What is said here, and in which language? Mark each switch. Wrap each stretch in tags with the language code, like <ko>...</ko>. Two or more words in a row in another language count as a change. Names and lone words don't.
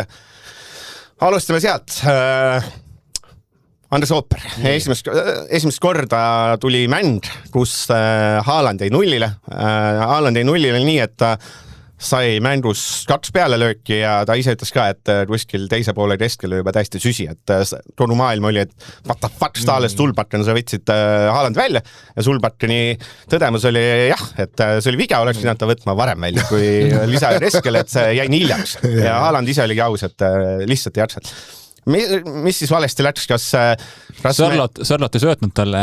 <et>Alustame sealt. Andres Ooper. Esimest korda tuli mäng, kus Haaland jäi nullile. Haaland jäi nullile nii, et ta sai mängus 2 pealelööki ja ta ise ütles ka, et kuskil teise poole keskel juba täiesti süsi, et toonu maailm oli, et</et> <en>what the fuck,</en> <et>Stahles Sulbakken, sa võtsid Haaland välja ja Sulbakkeni tõdemus oli jah, et see oli viga, oleks pidanud ta võtma varem välja, kui lisa keskel, et see jäi nii hiljaks ja Haaland ise oligi aus, et lihtsalt ei jaksanud. Mis siis valesti läks, kas Sörlot ei söötnud talle?</et>